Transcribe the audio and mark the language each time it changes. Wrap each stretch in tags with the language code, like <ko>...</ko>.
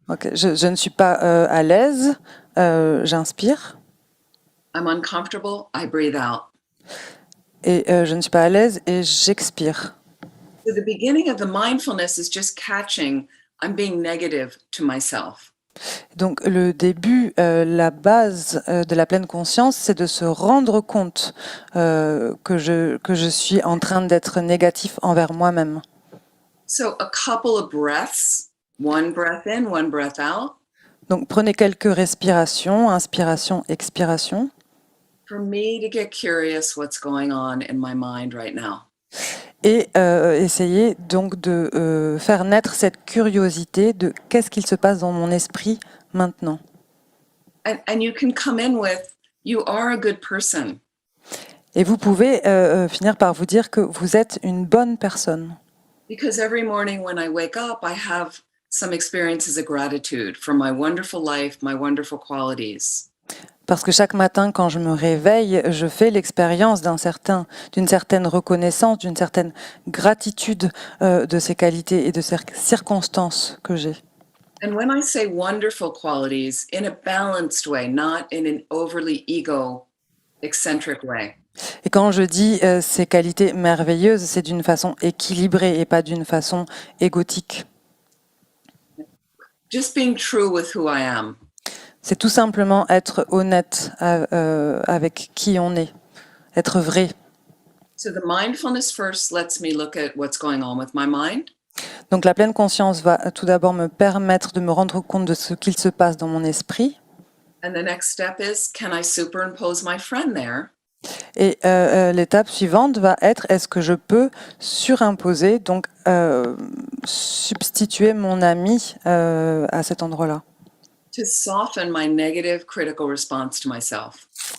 <fr>Ok, je ne suis pas à l'aise, j'inspire.</fr> <en>I'm uncomfortable, I breathe out.</en> <fr>Et je ne suis pas à l'aise et j'expire.</fr> <en>So the beginning of the mindfulness is just catching I'm being negative to myself.</en> <fr>Donc le début, la base de la pleine conscience, c'est de se rendre compte que je suis en train d'être négatif envers moi-même.</fr> <en>So a couple of breaths, one breath in, one breath out.</en> <fr>Donc prenez quelques respirations, inspiration, expiration.</fr> <en>For me to get curious what's going on in my mind right now.</en> <fr>Et essayez donc de faire naître cette curiosité de qu'est-ce qu'il se passe dans mon esprit maintenant.</fr> <en>And you can come in with, you are a good person.</en> <fr>Et vous pouvez finir par vous dire que vous êtes une bonne personne.</fr> <en>Because every morning when I wake up, I have some experiences of gratitude for my wonderful life, my wonderful qualities.</en> <fr>Parce que chaque matin, quand je me réveille, je fais l'expérience d'une certaine reconnaissance, d'une certaine gratitude de ces qualités et de ces circonstances que j'ai.</fr> <en>And when I say wonderful qualities, in a balanced way, not in an overly ego-eccentric way.</en> <fr>Et quand je dis ces qualités merveilleuses, c'est d'une façon équilibrée et pas d'une façon égotique.</fr> <en>Just being true with who I am.</en> <fr>C'est tout simplement être honnête avec qui on est, être vrai.</fr> <en>So the mindfulness first lets me look at what's going on with my mind.</en> <fr>Donc la pleine conscience va tout d'abord me permettre de me rendre compte de ce qu'il se passe dans mon esprit.</fr> <en>And the next step is, can I superimpose my friend there?</en> <fr>Et l'étape suivante va être, est-ce que je peux surimposer, donc substituer mon ami à cet endroit-là,</fr> <en>To soften my negative critical response to myself.</en>